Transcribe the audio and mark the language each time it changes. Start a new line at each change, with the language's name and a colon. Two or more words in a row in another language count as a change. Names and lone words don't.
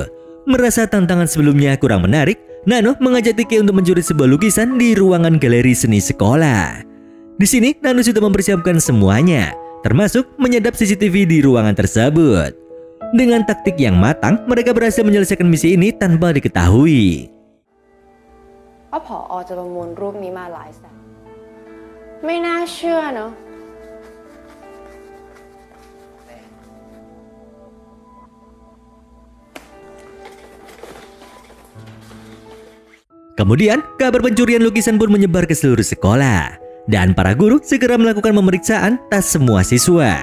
Indonesian: Merasa tantangan sebelumnya kurang menarik, Nano mengajak Tike untuk mencuri sebuah lukisan di ruangan galeri seni sekolah. Di sini, Nano sudah mempersiapkan semuanya, termasuk menyadap CCTV di ruangan tersebut. Dengan taktik yang matang, mereka berhasil menyelesaikan misi ini tanpa diketahui.
Thai: ผอ. จะประมูลรูปนี้มาหลายแสนไม่น่าเชื่อเนอะ
Indonesian: Kemudian, kabar pencurian lukisan pun menyebar ke seluruh sekolah. Dan para guru segera melakukan pemeriksaan tas semua siswa.